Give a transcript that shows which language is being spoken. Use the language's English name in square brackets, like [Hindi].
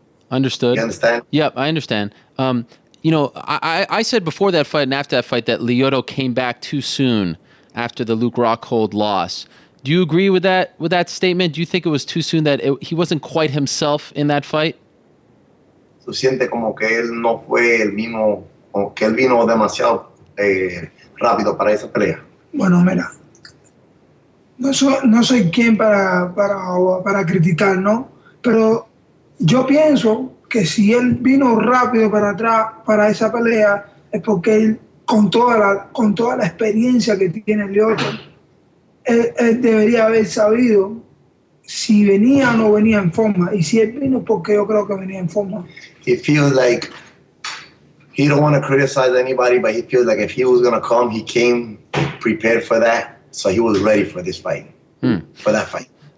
[English] Understood. You understand? Yep, I understand. You know, I said before that fight and after that fight that Lyoto came back too soon after the Luke Rockhold loss. Do you agree with that statement? Do you think it was too soon, that he wasn't quite himself in that fight? [Spanish] Tú sientes como que él no fue el mismo, que él vino demasiado rápido para esa pelea. Bueno, mira, no soy quien para criticar, ¿no? Pero yo pienso que si él vino rápido para atrás para esa pelea es porque él, con toda la experiencia que tiene Lyoto, él debería haber sabido si venía o no venía en forma. Y si él vino, porque yo creo que venía en forma. [English] He feels like he don't want to criticize anybody, but he feels like if he was going to come, he came prepared for that. So he was ready for this fight, for that fight.